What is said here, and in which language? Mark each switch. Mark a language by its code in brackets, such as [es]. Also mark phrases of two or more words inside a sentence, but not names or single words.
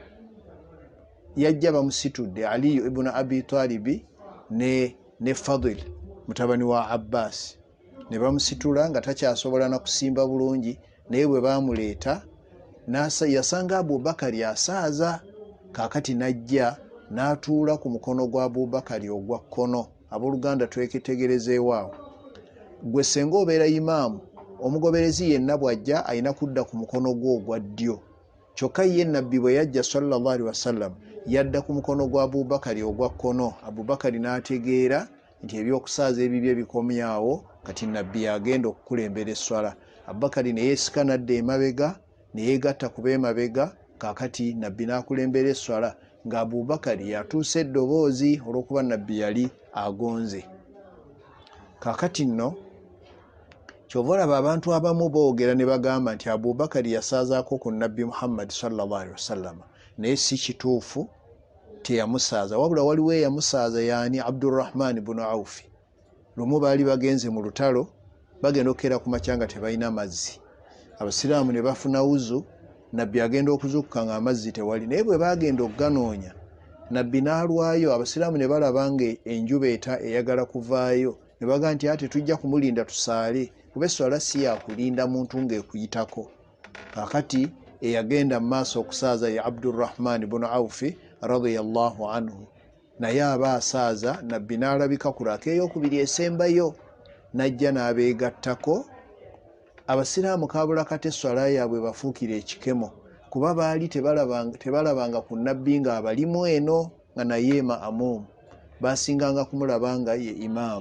[lg] Yajja bamusitudde Ali ibn Abi Talibi ne Fadil mutabani wa Abbas, ne bamusitula nga takyasobola na kusimba bulungi, naye bwe bamuleeta yasanga Abubakari asaaza. Kaakati najja n'atuula ku mukono gwa Abubakari ogwa kkono. Abooluganda tweketegerezeewaawo, gwe senga obeera imaamu, omugoberezi yenna bw'ajja alina kudda ku mukono gwo ogwa ddyo. Kyokka ye nabbi bwe yajja [ar] صلى الله عليه وسلم [lg] yadda ku mukono gwa Abubakari ogwa kkono. Abubakari n'ategeera nti ebyokusaaza ebibye bikomyawo, kati nabbi agenda okukulembera esswala. Abubakari ne yeesika n'adda emabega, ne yeegatta ku b'emabega. Kaakati nabbi n'akulembera esswala nga Abubakari yatuusa eddoboozi olw'okuba nabbi yali agonze. Kaakati nno kyova olaba abantu abamu boogera ne bagamba nti Abubakari yasaazaako ku nabbi Muhammad [ar] صلى الله عليه وسلم, [lg] naye si kituufu, teyamusaaza. Wabula waliwo eyamusaaza, yaani Abdurrahman ibn Awfi. Lumu baali bagenze mu lutalo, bagenda okukeera ku makya nga tebalina mazzi. Abasiraamu ne bafuna wuzu, nabbi agenda okuzuukuka ng'amazzi tewali, naye bwe bagenda okuganoonya nabbi n'alwayo. Abasiraamu ne balaba nga enjuba eyagala kuvaayo, ne bagaa nti ate tujja kumulinda tusaale, kuba esswala si yakulinda muntu ng'ekuyitako. Kaakati eyagenda mu maaso okusaaza ye Abdurrahman ibn Awfi [ar] رضي الله عنه, [lg] naye aba asaaza. Nabbi n'alabika ku laka ey'okubiri esembayo, n'ajja n'abeegattako. Abasiraamu kaabula kati esswala yaabwe bafuukira ekikemo, kuba baali tebalabanga ku nabbi ng'abalimu eno nga naye ma'amumu, baasinganga kumulaba nga ye imaamu.